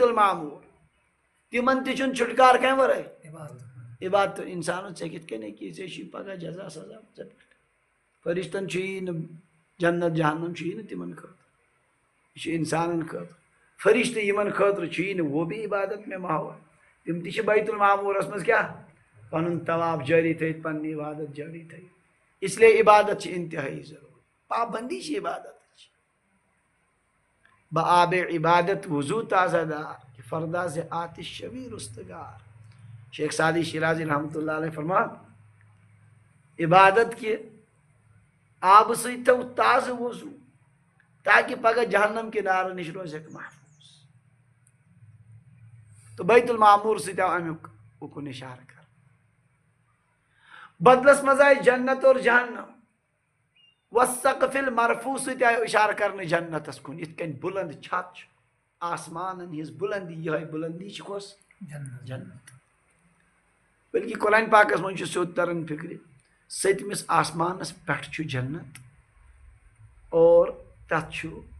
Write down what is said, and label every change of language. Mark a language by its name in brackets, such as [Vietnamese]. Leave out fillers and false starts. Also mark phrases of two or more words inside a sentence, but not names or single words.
[Kashmiri] المعموٗر تِمن تہِ چھُنہٕ چھُٹکار کمہِ ورٲے عبادت انسانس ژےٚ کِتھ کٔنۍ ہیٚکی ژےٚ چھُے پگہہ جزا سزا ژےٚ پٮ۪ٹھ فرشتن چھُیی نہٕ جنت جہنم چھُیی نہٕ تِمن خٲطرٕ یہ چھُ انسانن خٲطرٕ فرشتہٕ یِمن خٲطرٕ چھُیی نہٕ [Urdu] وہ بھی عبادت میں ماحول [Kashmiri] تِم تہِ چھِ بیت المعموٗرس منٛز کیاہ پنُن طواف جٲری تھٲیِتھ پننہِ عبادت جٲری تھٲیِتھ [Urdu] اس لیے [Kashmiri] عبادت چھِ انتہٲیی ضروٗری پابندی چھِ عبادتٕچ [Persian] بآب عبادت وضو تازہ دار کہ فرداز آتش شبی رستگار [Kashmiri] شیخ سعدی شیرازی رحمۃ اللہ علیہ فرمان عبادت کے آب سۭتۍ تھو تازہ وضو تاکہ پگہ جہنم کے نارٕ نش روزیکھ محفوظ تو بیت المعموٗر سۭتۍ آو امیُک اُکُن اِشارٕ کر بدلس منٛز آیہِ جنت اور جہنم والسقف المرفوع سۭتۍ آیہِ اِشارٕ کرنہٕ جنتس کُن یِتھ کٔنۍ بُلند چھت چھُ آسمانن ہٕنٛز بُلندی یِہے بُلندی چھِ کۄس جنت بلکہ قرآن پاکس منٛز چھُ سیوٚد تران فکرِ سٔتمِس آسمانس پٮ۪ٹھ چھُ جنت اور تتھ چھُ